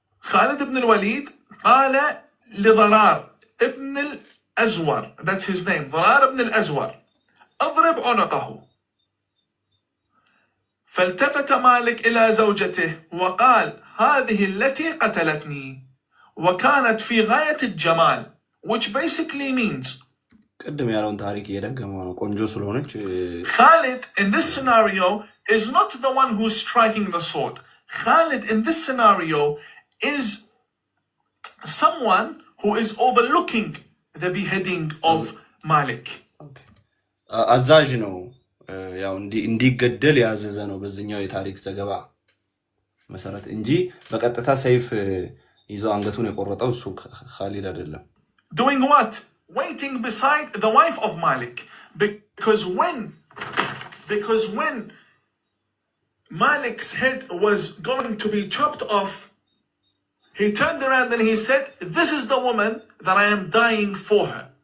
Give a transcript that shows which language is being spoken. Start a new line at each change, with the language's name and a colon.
Arabic: Khalid ibn al-Walid قال لضرار ibn al-Azwar,
English: that's his name,
Arabic: ضرار ibn al-Azwar, اضرب عنقه. فالتفت مالك إلى زوجته وقال هذه التي قتلتني وكانت في غاية الجمال,
English: which basically means
Amharic: ቅድም ያለውን ታሪክ እየደገመው ነው። ቆንጆ ስለሆነች
English: Khalid in this scenario is not the one who's striking the sword. Khalid in this scenario is someone who is overlooking the beheading of Malik.
Amharic: አዛዥ ነው፣ ያው እንዲገደል ያዘዘ ነው በዚህኛው የታሪክ ዘገባ መሰረት እንጂ በቀጥታ ሰይፍ ይዞ አንገቱን የቆረጠው እሱ ኻሊድ አይደለም።
English: Doing what? Waiting beside the wife of Malik. Because when Because when Malik's head was going to be chopped off, he turned around and he said, "This is the woman that I am dying for her.